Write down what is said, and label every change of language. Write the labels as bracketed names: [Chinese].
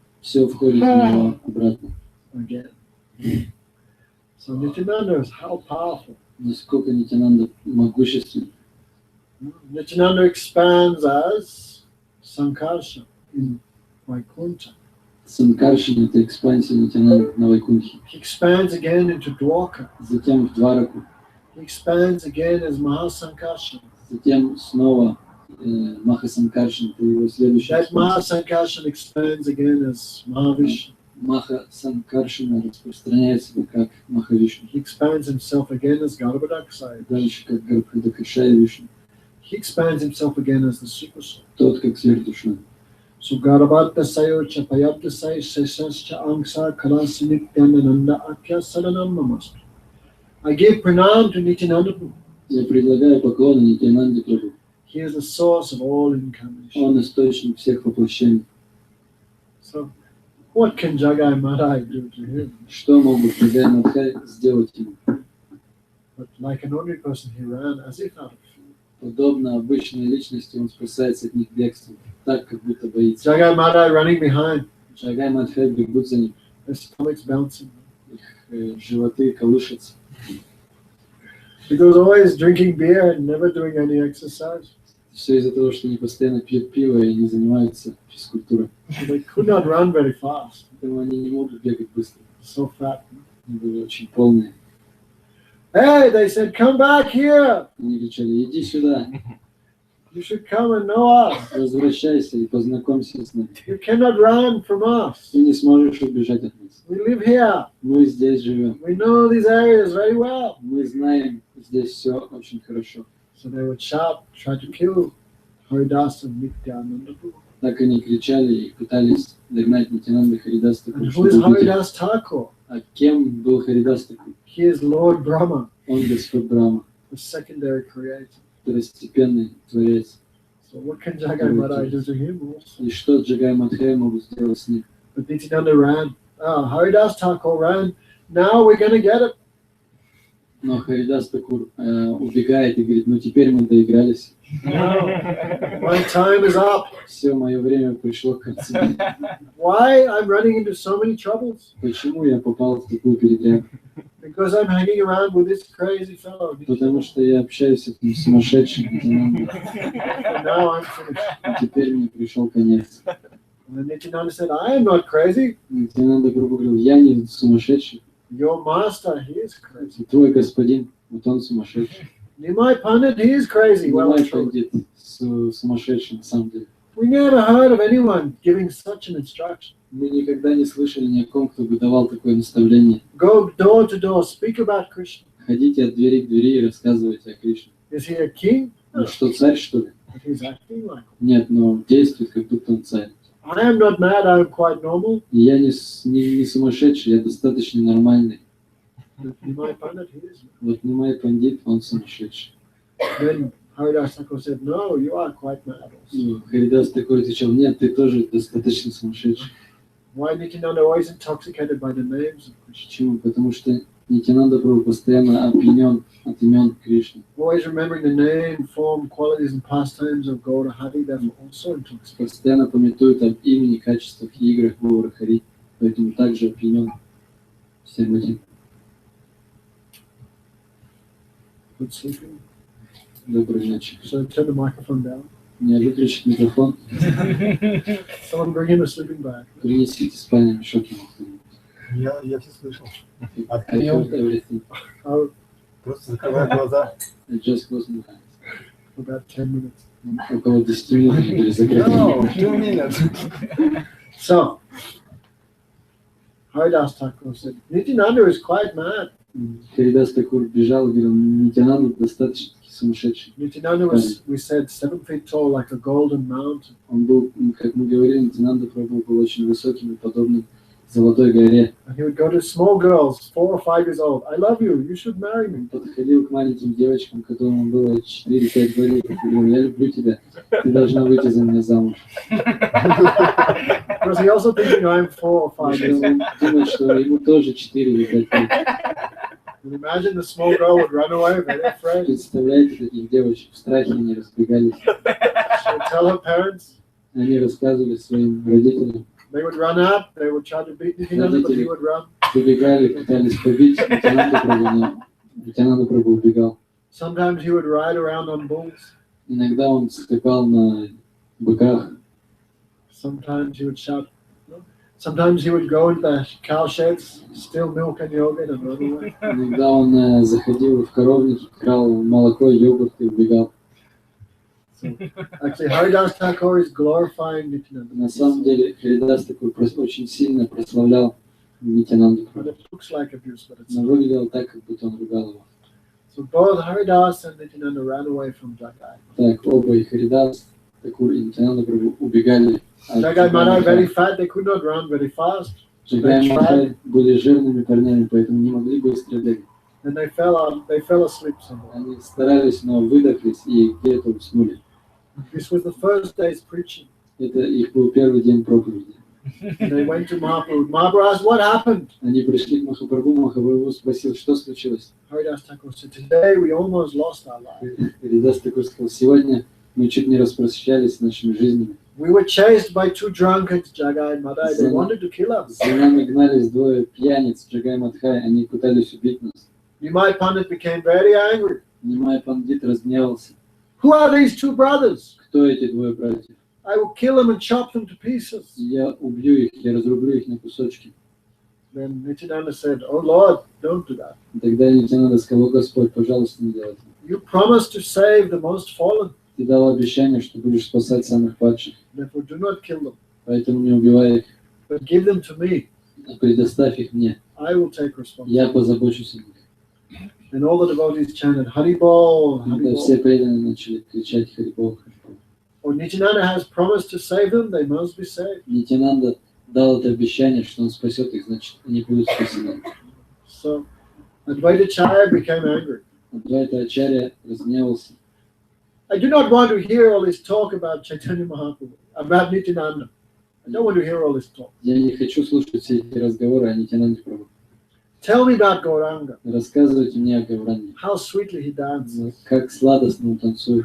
[Russian] все входит в него обратно. [English] again. So Nityananda is how powerful. [Russian] Насколько Нитянанда могуществен. [English] Nityananda expands as Sankarsha in Vaikuntha. [Russian] Санкаршин — это экспансия Нитянанды на Вайкунхе. [English] He expands again into Dwarka. [Russian] Затем в Двараку. [English] He expands again as Mahasankarsha. [Russian] Затем снова Махасанкаршин — это его следующий [English] That [Russian] экспансия. [English] Mahasankarshan expands again as Mahavishnu. [Russian] Маха Санкаршина распространяет себя как Махавишну, [English] He expands himself again as Garbhodakasaya. [Russian] дальше как Гарбхадакашая Вишну, [English] He expands himself again as the super soul. [Russian] тот как сверхдуша. [Sanskrit] So Garbhadasayo Chapayabdasai Sesascha Angsa Kalasi Nityananda Akya Saranam Namaste. [English] I give pranam to Nityananda Prabhu. [Russian] Я предлагаю поклоны Нитянанде Прабху. [English] He is the source of all incarnations. [Russian] Он источник всех воплощений. [English] So what can Jagai Madai do to him? [Russian] Что могут Джагай Мадхай сделать ему? [English] But like an ordinary person, he ran as if out of fear. [Russian] Подобно обычной личности, он спасается от них бегством, так, как будто боится. [English] Jagai Madai running behind, [Russian] Джагай Мадхай бегут за ним, [English] their stomachs bouncing. [Russian] их животы колышутся. [English] Because always drinking beer and never doing any exercise. [Russian] Все из-за того, что они постоянно пьют пиво и не занимаются физкультурой. [English] So they could not run very fast. [Russian] Поэтому они не могут бегать быстро. [English] So fat. [Russian] Они были очень полные. [English] Hey, they said, come back here. [Russian] Они кричали: иди сюда, [English] You should come and know us. [Russian] возвращайся и познакомься с нами. [English] You cannot run from us. [Russian] Ты не сможешь убежать от нас. [English] We live here. [Russian] Мы здесь живем. [English] We know these areas very well. [Russian] Мы знаем здесь все очень хорошо. [English] So they would shout, try to kill Haridas and Nityananda Prabhu. [Russian] Так они кричали и пытались догнать Нитянанда Харидас [English] And [Russian] Такур, [English] who is [Russian] чтобы убить. [English] Haridas Thakur? [Russian] А кем был Харидас Такур? [English] He is Lord Brahma, [Russian] Он Господь Брахма, [English] the secondary creator. [Russian] второстепенный творец. [English] So what can Jagai Madai do to him also? [Russian] И что Джагай Мадхай могут сделать с ним? [English] But Nityananda ran. Haridas Thakur ran. Now we're going to get it. [Russian] Но Харидас Такур убегает и говорит: ну теперь мы доигрались. [English] No, my time is up. [Russian] Все, мое время пришло к концу. [English] Why I'm running into so many troubles? [Russian] Почему я попал в такую передрягу? [English] Because I'm hanging around with this crazy fellow. [Russian] Потому что я общаюсь с этим сумасшедшим Нитянандой. [English] And now I'm finished. [Russian] И теперь мне пришел конец. [English] And then Nityananda said, I am not crazy. [Russian] Нитянанда грубо говорил: я не сумасшедший. [English] Your master, he is crazy. [Russian] Твой господин, вот он сумасшедший. [English] Nimai Pandit, he is crazy. Well, [Russian] Мой [English] actually, [Russian] пандит сумасшедший на самом деле. [English] we never heard of anyone giving such an instruction. [Russian] Мы никогда не слышали ни о ком, кто бы давал такое наставление. [English] Go door to door, speak about Krishna. [Russian] Ходите от двери к двери и рассказывайте о Кришне. [English] Is he a king? [Russian] Ну что, царь, что ли? [English] But he's acting like one. [Russian] Нет, но действует, как будто он царь. [English] I am not mad, I am quite normal. [Russian] И я не сумасшедший, я достаточно нормальный. [English] But Nimai Pandit, he is. [Russian] Вот не мой пандит, он сумасшедший. [English] Then Haridas Thakur said, no, you are quite mad also. [Russian] Ну, Харидас такой отвечал: нет, ты тоже достаточно сумасшедший. [English] Why Nityananda always intoxicated by the names of Krishna? [Russian] Почему? Потому что Нитянанда Прабху постоянно опьянен от имен Кришны. [English] Always remembering the name, form, qualities, and pastimes of Gaura Hari, that also intoxicated. [Russian] Постоянно пометует об имени, качествах и играх Гаура Хари, поэтому также опьянен всем этим. [English] Good sleeping. [Russian] Доброй ночи. [English] So turn the microphone down. [Russian] Не выключить микрофон, [English] Someone bring him a sleeping bag. [Russian] принесите спальный мешок ему кто-нибудь. Я все слышал. [English] I heard everything. Oh, [Russian] Просто закрывай глаза. [English] I just closed my eyes. for about 10 minutes. [Russian] Около 10 минут они были закрыты. [English] No, 2 minutes. So, Haridas Thakur said, Nityananda is quite mad. [Russian] Харидас Такур бежал и говорил: Нитянанда достаточно сумасшедший. [English] Nityananda was, we said, 7 feet tall, like a golden mountain. [Russian] Он был, как мы говорили, Нитянанда Прабху был очень высоким и подобным Золотой горе. [English] And he would go to small girls, 4 or 5 years old. I love you. You should marry me. [Russian] Подходил к маленьким девочкам, которым было 4-5 годиков, и говорил: я люблю тебя, ты должна выйти за меня замуж. [English] Because he also thinking I'm 4 or 5 years old. [Russian] Он думает, что ему тоже 4 или 5 лет. [English] And imagine the small girl would run away, very afraid. [Russian] Представляете, таких девочек в страхе они разбегались. [English] She would tell her parents. [Russian] Они рассказывали своим родителям. [English] They would run up. They would try to beat Nityananda, but he would run. [Russian] Выбегали, пытались побить Нитянанда Прабху, но Нитянанда Прабху убегал. [English] Sometimes he would ride around on bulls. [Russian] Иногда он скакал на быках. [English] Sometimes he would shout. Sometimes he would go into the cow sheds, steal milk and yogurt, and run away. [Russian] Иногда он заходил в коровники, крал молоко, йогурт и убегал. [English] Actually, Haridas Thakur is glorifying Nityananda. [Russian] На самом деле, Харидас такой очень сильно прославлял Нитянанду [English] But [Russian] Прабху. [English] it looks like abuse, but it's [Russian] Но [English] not. [Russian] выглядело так, как будто он ругал его. [English] So both Haridas and Nityananda ran away from Jagai. [Russian] Так, оба и Харидас, Такур и Нитянанда Прабху убегали от [English] Jagai Madai very [Russian] Джагай [English] fat, they could not run very fast. So [Russian] Джагай [English] they [Russian] и [English] tried, [Russian] Мадхай были жирными парнями, поэтому не могли быстро бегать. [English] and they fell asleep somewhere. [Russian] Они старались, но выдохлись и где-то уснули. [English] This was the first day's preaching. [Russian] Это их был первый день проповеди. [English] And they went to Mahaprabhu. Mahaprabhu asked, what happened? [Russian] Они пришли к Махапрабху, Махапрабху спросил, что случилось. [English] Haridas Thakur said, today we almost lost our life. [Russian] Харидас Такур сказал, сегодня мы чуть не распрощались с нашими жизнями. [English] We were chased by two drunkards, Jagai and Madai. They wanted to kill us. [Russian] За нами гнались двое пьяниц, Джагай и Мадхай, они пытались убить нас. [English] Nimai Pandit became very angry. [Russian] Нимай Пандит разгневался. [English] Who are these two brothers? [Russian] Кто эти двое братьев? [English] I will kill them and chop them to pieces. [Russian] Я убью их, я разрублю их на кусочки. [English] Then Nityananda said, oh Lord, don't do that. [Russian] И тогда Нитянанда сказал, Господь, пожалуйста, не делай этого. [English] You promised to save the most fallen. [Russian] Ты дал обещание, что будешь спасать самых падших, [English] Therefore, do not kill them, [Russian] поэтому не убивай их, [English] but give them to me. [Russian] а предоставь их мне. [English] I will take responsibility. [Russian] Я позабочусь о них. [English] And all the devotees chanted, Haribol, [Russian] Когда все [English] Haribol. [Russian] преданные начали кричать Харибол, Харибол. [English] Or Nityananda has promised to save them, they must be saved. [Russian] Нитянанда дал это обещание, что он спасет их, значит, они будут спасены. [English] So Advaita Chaya became angry. [Russian] Адвайта Ачарья разгневался. [English] I do not want to hear all this talk about Chaitanya Mahaprabhu, about Nityananda. I don't want to hear all this talk. [Russian] Я не хочу слушать все эти разговоры о Нитянанде Прабху. [English] Tell me about Gauranga, [Russian] Рассказывайте мне о Гауранге. [English] how sweetly he dances, [Russian] Как сладостно он танцует,